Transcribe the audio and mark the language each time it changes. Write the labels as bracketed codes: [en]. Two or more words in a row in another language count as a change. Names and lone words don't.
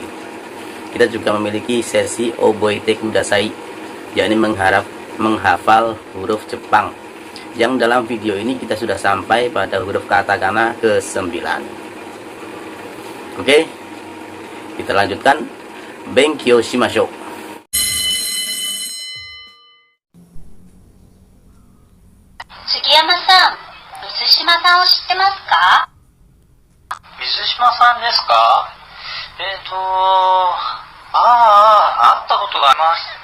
[id] Kita juga memiliki sesi [ja] 覚えてください, [id] yakni menghafal huruf Jepang, yang dalam video ini kita sudah sampai pada huruf katakana ke-9. Oke, kita lanjutkan. [ja] 勉強しましょう. Sugiyama-san, Mitsushima-san を知ってますか？水島さんですか？会ったことがあります。